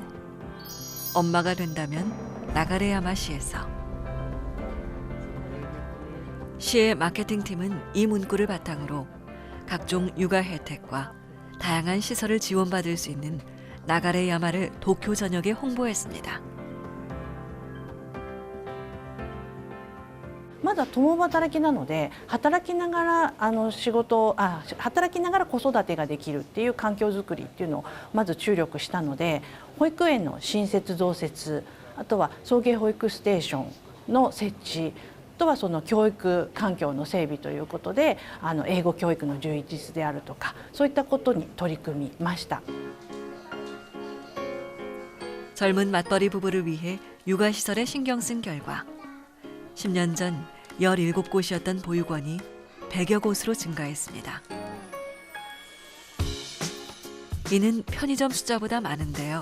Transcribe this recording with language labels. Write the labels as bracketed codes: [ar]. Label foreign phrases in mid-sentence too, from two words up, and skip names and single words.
[ko] 엄마가 된다면 나가레야마시에서. 시의 마케팅팀은 이 문구를 바탕으로 각종 육아 혜택과 다양한 시설을 지원받을 수 있는 나가레야마를 도쿄 전역에 홍보했습니다. [ja] まだ共働きなので働きながら働きながら子育てができるっていう環境づくりっていうのをまず注力したので、保育園の新設増設、あとは送迎保育ステーションの設置、あとはその教育環境の整備ということで英語教育の充実であるとか、そういったことに取り組みました。 [ko] 젊은 맞벌이 부부를 위해 육아시설에 신경 쓴 결과 10년 전 17곳이었던 보육원이 100여 곳으로 증가했습니다. 이는 편의점 숫자보다 많은데요.